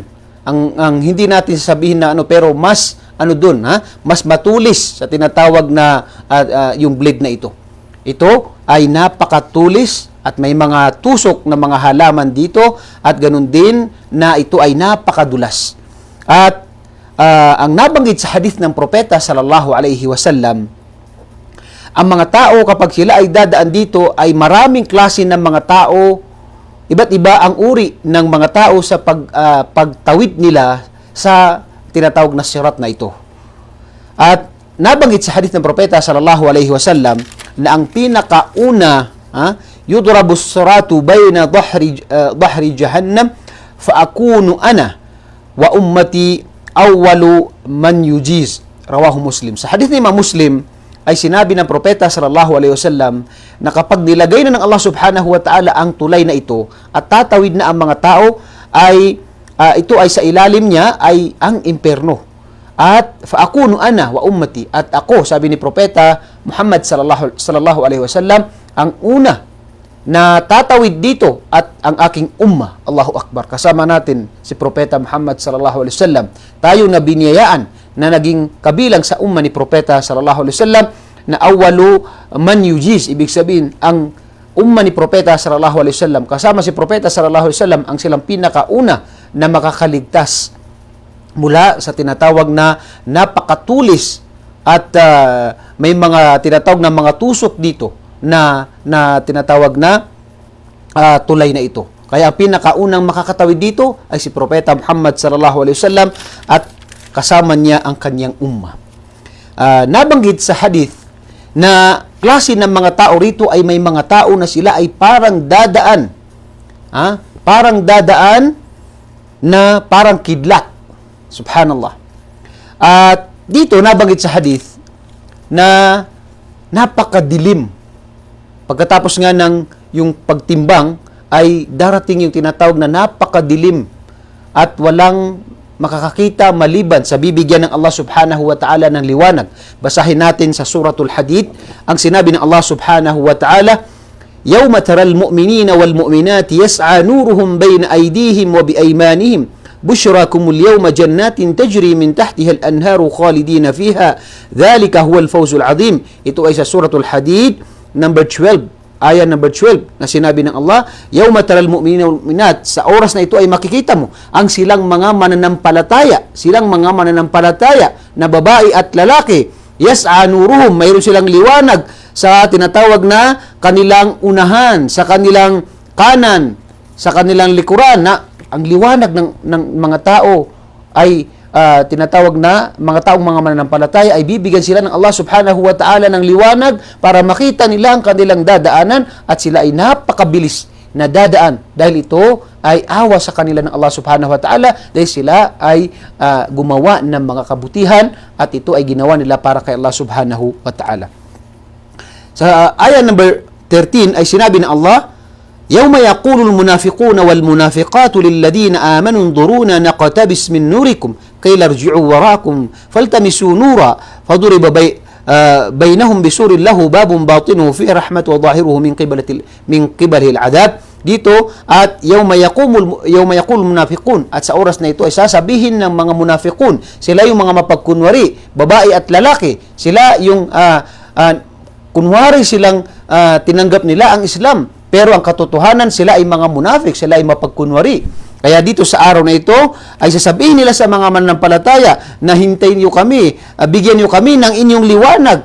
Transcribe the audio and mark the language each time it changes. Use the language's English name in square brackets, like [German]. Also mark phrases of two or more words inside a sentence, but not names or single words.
[Filipino] Ang hindi natin sasabihin na pero mas doon, mas matulis sa tinatawag na yung blade na ito. Ito ay napakatulis at may mga tusok na mga halaman dito at ganun din na ito ay napakadulas. At ang nabanggit sa hadith ng propeta [Arabic] صلى الله عليه وسلم, [Filipino] ang mga tao kapag sila ay dadaan dito ay maraming klase ng mga tao. Iba't iba ang uri ng mga tao sa pagtawid nila sa tinatawag na sirat na ito. At nabanggit sa hadith ng propeta [Arabic] صلى الله عليه وسلم [Filipino] na ang pinakauna, [Arabic] يضرب الصراط بين ظهري جهنم فأكون أنا وأمتي أول من يجيز. رواه مسلم. [Filipino] Sa hadith ni Imam Muslim ay sinabi ng propeta [Arabic] صلى الله عليه وسلم [Filipino] na kapag nilagay na ng Allah [Arabic] سبحانه وتعالى [Filipino] ang tulay na ito at tatawid na ang mga tao ay ito ay sa ilalim niya ay ang impyerno. [Arabic] At فأكون أنا وأمتي, [Filipino] at ako, sabi ni propeta Muhammad [Arabic] صلى الله عليه وسلم, [Filipino] ang una na tatawid dito at ang aking umma. [Arabic] الله أكبر. [Filipino] Kasama natin si propeta Muhammad [Arabic] صلى الله عليه وسلم. [Filipino] Tayo na biniyayaan na naging kabilang sa umma ni propeta [Arabic] صلى الله عليه وسلم [Filipino] na [Arabic] أول من يجيز. [Filipino] Ibig sabihin, ang umma ni propeta [Arabic] صلى الله عليه وسلم, [Filipino] kasama si propeta [Arabic] صلى الله عليه وسلم, [Filipino] ang silang pinakauna na makakaligtas mula sa tinatawag na napakatulis at may mga tinatawag na mga tusok dito na tinatawag na tulay na ito. Kaya ang pinakaunang makakatawid dito ay si propeta Muhammad [Arabic] صلى الله عليه وسلم [Filipino] at kasama niya ang kanyang umma. Nabanggit sa hadith na klase ng mga tao rito ay may mga tao na sila ay parang dadaan. Parang dadaan na parang kidlat. Subhanallah. At dito nabanggit sa hadith na napakadilim. Pagkatapos nga ng yung pagtimbang ay darating yung tinatawag na napakadilim at walang makakakita maliban sa bibigyan ng Allah [Arabic] سبحانه وتعالى [Filipino] ng liwanag. Basahin natin sa suratul Hadid ang sinabi ng Allah [Arabic] سبحانه وتعالى يوم ترى المؤمنين والمؤمنات يسعى نورهم بين أيديهم وبأيمانهم بشراكم اليوم جنات تجري من تحتها الأنهار خالدين فيها ذلك هو الفوز العظيم." [Filipino] Ito ay sa suratul Hadid number 12. Ayah number 12 na sinabi ng Allah, [Arabic] "يوم ترى المؤمنين والمؤمنات," [Filipino] sa oras na ito ay makikita mo ang silang mga mananampalataya, na babae at lalaki, [Arabic] يسعى نورهم, [Filipino] mayroon silang liwanag sa tinatawag na kanilang unahan, sa kanilang kanan, sa kanilang likuran, na ang liwanag ng mga tao ay tinatawag na mga taong mga mananampalataya ay bibigyan sila ng Allah [Arabic] سبحانه وتعالى [Filipino] ng liwanag para makita nila ang kanilang dadaanan at sila ay napakabilis na dadaan dahil ito ay awa sa kanila ng Allah [Arabic] سبحانه وتعالى [Filipino] dahil sila ay gumawa ng mga kabutihan at ito ay ginawa nila para kay Allah [Arabic] سبحانه وتعالى. [Filipino] Sa ayah number 13 ay sinabi ng Allah, [Arabic] "يوم يقول المنافقون والمنافقات للذين آمنوا انظرونا نقتبس من نوركم قيل ارجعوا وراءكم فالتمسوا نورا فضرب بينهم بسور له باب باطنه فيه الرحمة وظاهره من قبله العذاب." [Filipino] Dito at [Arabic] يوم يقول المنافقون, [Filipino] at sa oras na ito ay sasabihin ng mga munafiqun, sila yung mga mapagkunwari, babae at lalaki, sila yung kunwari silang tinanggap nila ang Islam, pero ang katotohanan sila ay mga munafik, sila ay mapagkunwari. Kaya dito sa araw na ito ay sasabihin nila sa mga mananampalataya na hintayin niyo kami, bigyan niyo kami ng inyong liwanag.